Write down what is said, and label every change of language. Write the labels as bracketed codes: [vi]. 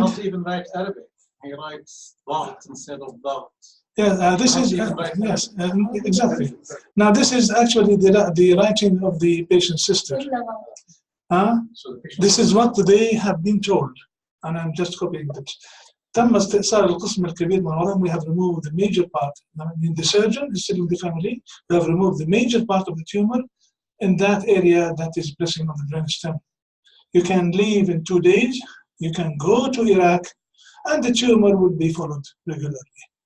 [en] Not even write Arabic. He writes dot instead of dot. yeah, this is yes, exactly. Now this is actually the writing of the patient's sister. This is what they have been told, and I'm just copying it. [ar] تم استئصال القسم الكبير من العظم. [en] We have removed the major part. I mean, the surgeon is telling the family, we have removed the major part of the tumor in that area that is pressing on the brainstem. You can leave in 2 days. You can go to Iraq, and the tumor will be followed regularly.